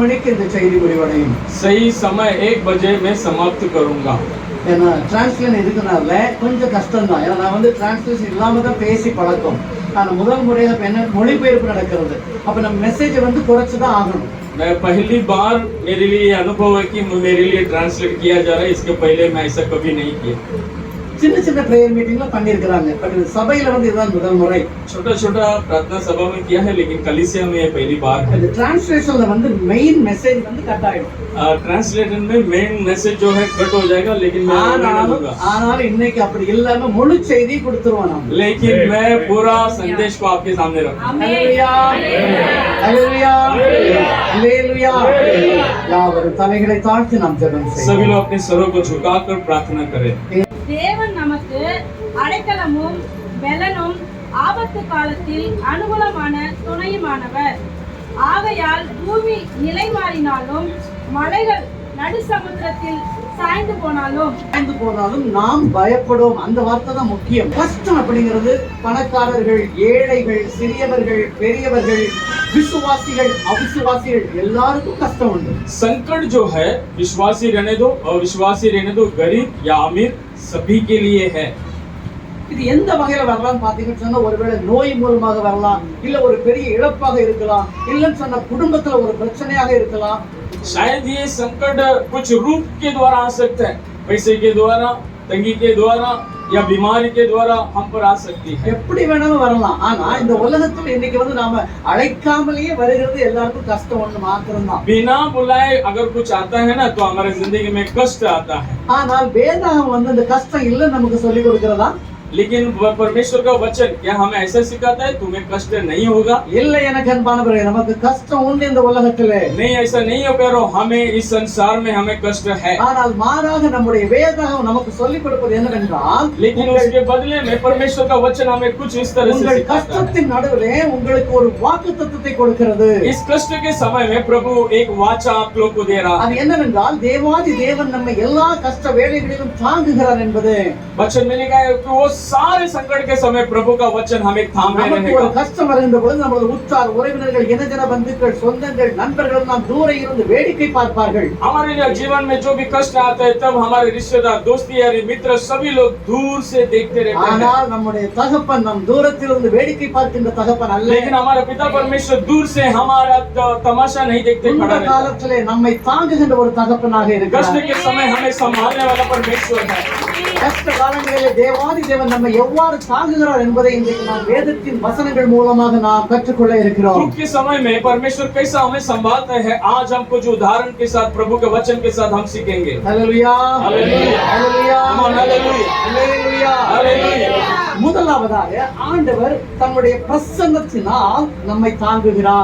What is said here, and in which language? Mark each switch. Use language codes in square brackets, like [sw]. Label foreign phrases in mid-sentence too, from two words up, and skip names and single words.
[ta] இந்த செய்தி முடிவடையும். [hi] सही समय 1 बजे मैं समाप्त करूंगा. [ta] ஏன்னா டிரான்ஸ்லேஷன் இருக்கிறனால கொஞ்சம் கஷ்டம் தான். ஏன்னா நான் டிரான்ஸ்லேஷன் இல்லாம தான் பேசி பழக்கம். ஆனால் முதல் முறையாக இப்போ என்ன மொழிபெயர்ப்பு நடக்கிறது. அப்போ நம்ம மெசேஜை குறைச்சு தான் ஆகணும். [hi] मैं पहली बार मेरे लिए अनुभव है कि मेरे लिए ट्रांसलेट किया जा रहा है. इसके पहले मैं ऐसा कभी नहीं किया. [ta] சின்ன சின்ன [en] prayer meeting [ta] பண்ணியிருக்கிறாங்க. பட் சபையில இதுதான் முதல் முறை. [hi] छोटा छोटा प्रार्थना सभा में किया है, लेकिन कलीसिया में पहली बार. [ta] இந்த டிரான்ஸ்லேஷன்ல [en] main message cut [ta] ஆயிடும். [hi] ट्रांसलेशन में [en] main message [hi] जो है कट हो जाएगा, लेकिन मैं [ta] ஆனால் இன்னைக்கு அப்படி இல்லாம முழு செய்தி கொடுத்துருவோம் நாம. [hi] लेकिन मैं पूरा संदेश को आपके सामने रखूंगा. हालेलुया हालेलुया हालेलुया. [ta] யாவரும் தலைகளை தாழ்த்தி நாம் ஜெபம் செய்வோம். [hi] सभी लोग अपने सरों को झुकाकर प्रार्थना करें. [ta] தேவன் நமக்கு அடைக்கலமும் பெலனும் ஆபத்து காலத்தில் அனுகூலமான துணையுமானவர். ஆகையால் பூமி நிலை மாறினாலும் மலைகள் நடு சமுத்திரத்தில் சாய்ந்து போனாலும் நாம் பயப்படுவோம். அந்த வார்த்தை தான் முக்கியம். கஷ்டம் அப்படிங்கிறது பணக்காரர்கள், ஏழைகள், சிறியவர்கள், பெரியவர்கள், விசுவாசிகள், அவிசுவாசிகள் எல்லாருக்கும் கஷ்டம் உண்டு. [hi] संकट जो है विश्वासी रहने दो, अविश्वासी रहने दो, गरीब या अमीर, सभी के लिए है. [ta] இது எந்த வகையில வரலாம் பாத்தீங்கன்னு சொன்னா, ஒருவேளை நோய் மூலமாக வரலாம், இல்ல ஒரு பெரிய இழப்பாக இருக்கலாம், இல்லன்னு சொன்னா குடும்பத்துல ஒரு பிரச்சனையாக இருக்கலாம். [hi] शायद ये संकट कुछ रूप के द्वारा आ सकता है, पैसे के द्वारा, तंगी के द्वारा या बीमारी के द्वारा हम पर आ सकती है. [ta] எப்படி வேணாலும் வரலாம். ஆனா இந்த உலகத்துல இன்னைக்கு நாம அழைக்காமலேயே வருகிறது எல்லாருக்கும் கஷ்டம் ஒண்ணு மாத்திரம் தான். [hi] बिना बुलाए अगर कुछ आता है ना, तो हमारे जिंदगी में कष्ट आता है. [ta] ஆனால் வேதம் இந்த கஷ்டம் இல்ல நமக்கு சொல்லி கொடுக்கிறதா? [hi] लेकिन परमेश्वर का वचन क्या हमें ऐसा सिखाता है तुम्हें कष्ट नहीं होगा? [ta] இல்ல எனக்கு அன்பானவர்களே, நமக்கு கஷ்டம் உண்டு இந்த உலகத்திலே. [hi] नहीं, ऐसा नहीं हो करो, हमें इस संसार में हमें कष्ट है. [ta] ஆனால் மாறாக நம்முடைய வேதம் நமக்கு சொல்லி கொடுப்பது என்னவென்றால், [hi] लेकिन उसके बदले में परमेश्वर का वचन हमें कुछ इस तरह से सिखाता है. [ta] கஷ்டத்தின் நடுவிலே உங்களுக்கு ஒரு வாக்குத்தத்தத்தை கொடுக்கிறது. [hi] इस कष्ट के समय में प्रभु एक वाचा आप लोग को दे रहा है. [ta] அது என்னவென்றால், தேவாதி தேவன் நம்மை எல்லா கஷ்ட வேளைகளிலும் தாங்குகிறார் என்பது. [hi] वचन में लिखा है कि वो सारे संकट के समय प्रभु का वचन हमें थामे रहेगा. [ta] ஒரு கஷ்டம் வருகின்ற பொழுது நம்முடைய உற்றார் உறவினர்கள், இனஜன பந்துக்கள், சொந்தங்கள், நண்பர்கள் நாம் தூர இருந்து வேடிக்கை பார்ப்பார்கள். [hi] हमारे जीवन में जो भी कष्ट आता है, तब हमारे रिश्तेदार, दोस्ती यारी, मित्र सभी लोग दूर से देखते रहते हैं. [ta] ஆனால் நம்முடைய தகப்பன் நம் தூரத்தில் இருந்து வேடிக்கை பார்க்கின்ற தகப்பன் அல்ல. [hi] लेकिन हमारा पिता परमेश्वर दूर से हमारा तमाशा नहीं देखते खड़ा रहता है. [ta] காலத்திலே நம்மை தாங்குகின்ற ஒரு தகப்பனாக இருக்கிறார். [hi] कष्ट के समय हमें संभालने वाला परमेश्वर है. [ta] கஷ்ட காலங்களிலே தேவாதி தேவன் நம்மை எவ்வாறு தாங்குகிறார் என்பதை இன்றைக்கு நாம் வேதத்தின் வசனங்கள் மூலமாக நாம் கற்றுக்கொள்ள இருக்கிறோம். [hi] दुख के समय में परमेश्वर कैसा हमें संभालता है, आज हम कुछ उदाहरण के साथ, प्रभु के वचन के साथ हम सीखेंगे. हालेलुया हालेलुया हालेलुया हालेलुया हालेलुया हालेलुया. [ta] முதலாவதாக ஆண்டவர் தம்முடைய பிரசன்னத்தினால் நம்மை தாங்குகிறார்.